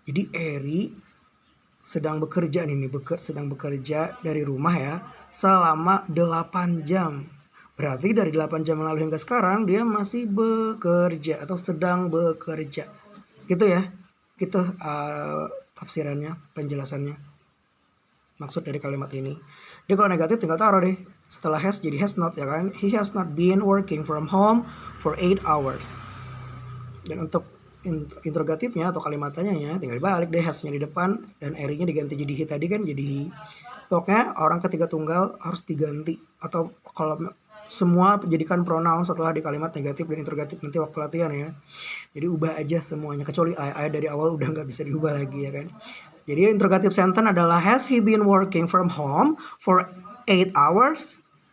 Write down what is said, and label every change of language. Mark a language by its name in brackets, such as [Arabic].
[Indonesian] Jadi Eri sedang bekerja sedang bekerja dari rumah ya selama 8 jam. Berarti dari 8 jam lalu hingga sekarang dia masih bekerja atau sedang bekerja. Gitu ya. Gitu tafsirannya, penjelasannya. Maksud dari kalimat ini. Jadi kalau negatif tinggal taruh deh. Setelah has jadi has not ya kan. [English] He has not been working from home for 8 hours. [Indonesian] Dan untuk interrogatifnya atau kalimat tanyanya tinggal balik deh has-nya di depan dan eri-nya diganti jadi he tadi kan jadi he. Pokoknya orang ketiga tunggal harus diganti atau kalau semua jadikan pronoun setelah di kalimat negatif dan interrogatif nanti waktu latihan ya. Jadi ubah aja semuanya kecuali I dari awal udah nggak bisa diubah lagi ya kan. [English] Jadi interrogative sentence adalah has he been working from home for 8 hours?